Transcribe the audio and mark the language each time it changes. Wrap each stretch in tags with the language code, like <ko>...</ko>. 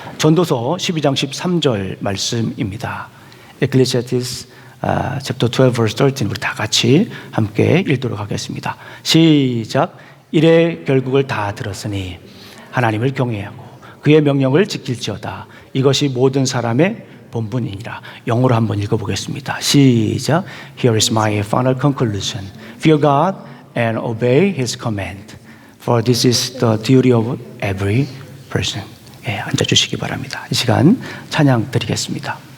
<ko>전도서 12장 13절 말씀입니다.</ko> <en>Ecclesiastes chapter 12 verse 13</en> <ko>우리 다 같이 함께 읽도록 하겠습니다. 시작. 이래 결국을 다 들었으니 하나님을 경외하고 그의 명령을 지킬지어다. 이것이 모든 사람의 본분이니라. 영어로 한번 읽어보겠습니다. 시작.</ko> <en>Here is my final conclusion. Fear God and obey His command. For this is the duty of every person.</en> <ko>예, 앉아주시기 바랍니다. 이 시간 찬양 드리겠습니다.</ko>